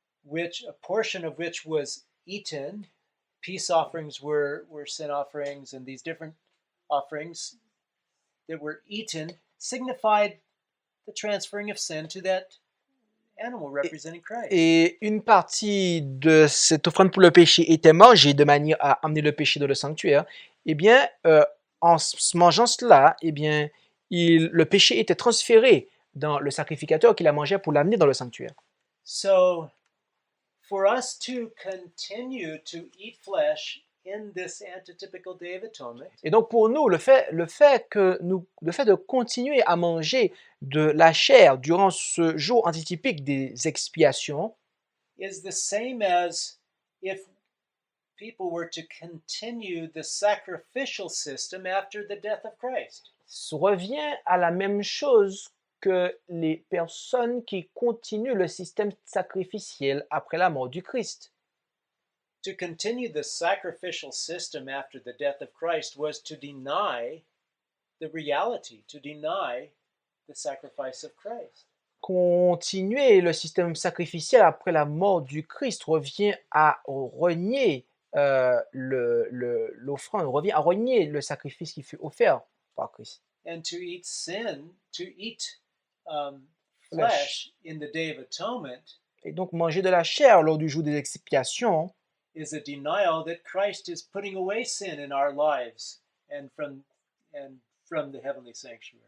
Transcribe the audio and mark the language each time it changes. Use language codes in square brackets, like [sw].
[en] a portion of which was eaten, peace offerings were sin offerings, and these different offerings that were eaten signified the transferring of sin to that animal representing Christ. [fr] et une partie de cette offrande pour le péché était mangée de manière à amener le péché dans le sanctuaire. Eh bien, en mangeant cela, eh bien, le péché était transféré dans le sacrificateur qui la mangeait pour l'amener dans le sanctuaire. [en] So, for us to continue to eat flesh in this antitypical Day of Atonement [fr] Et donc pour nous, le fait de continuer à manger de la chair durant ce jour antitypique des expiations [en] is the same as if people were to continue the sacrificial system after the death of Christ. [fr] revient à la même chose que les personnes qui continuent le système sacrificiel après la mort du Christ. [en] To continue the sacrificial system after the death of Christ was to deny the reality, to deny the sacrifice of Christ. [fr] Continuer le système sacrificiel après la mort du Christ revient à renier l'offrande, revient à renier le sacrifice qui fut offert par Christ. [en] And to eat sin, to eat Flesh. flesh in the Day of Atonement [fr] Et donc manger de la chair lors du jour des expiations [en] is a denial that Christ is putting away sin in our lives and from the heavenly sanctuary.